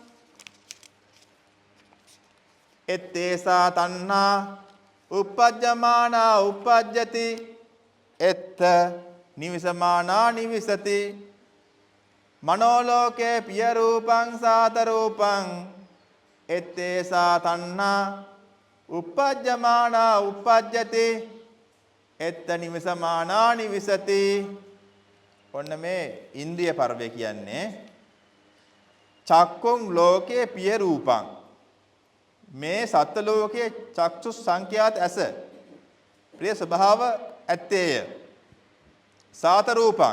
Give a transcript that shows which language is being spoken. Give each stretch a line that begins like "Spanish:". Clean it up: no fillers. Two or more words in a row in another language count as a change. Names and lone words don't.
Pali: එත්තේසා තණ්හා uppajjamana uppajjati එත්ත නිවිසමානා නිවිසති මනෝ ලෝකේ පිය රූපං සාත රූපං එත්තේසා තණ්හා uppajjamana uppajjati එත්ත නිවිසමානා නිවිසති
Sinhala: ඔන්න මේ ඉන්ද්‍රිය පර්වය කියන්නේ
Pali: චක්කුං ලෝකේ පිය රූපං
Sinhala: මේ සත්ත්ව ලෝකයේ චක්සු සංඛ්‍යාත ඇස ප්‍රිය ස්වභාව ඇත්තේය
Pali: සාත රූපං